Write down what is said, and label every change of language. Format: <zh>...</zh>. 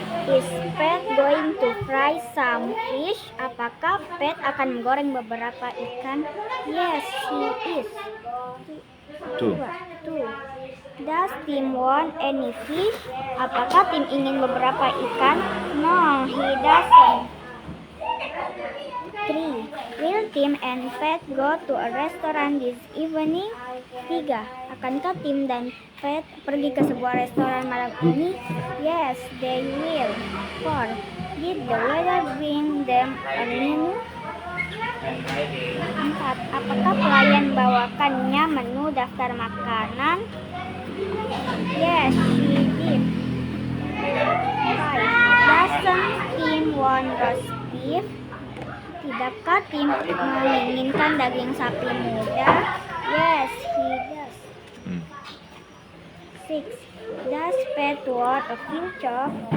<en>Is Pat going to fry some fish?</en> <id>Apakah Pat akan menggoreng beberapa ikan?</id> <en>Yes, he is. 2. Does Tim want any fish?</en> <id>Apakah Tim ingin beberapa ikan?</id> <en>No, he doesn't. 3. Will Tim and Pat go to a restaurant this evening? 3.</en> <id>Akankah Tim dan Pat pergi ke sebuah restoran malam ini?</id> <en>Yes, they will. 4. Did the waiter bring them a menu? 4.</en> <id>Apakah pelayan bawakannya menu daftar makanan?</id> <en>Yes, she did. 5. Doesn't Tim want roast beef?</en> <id>Tidakkah Tim menginginkan daging sapi muda?</id> <en>Yes, he does. 6. Does Pat want a few chops?</en>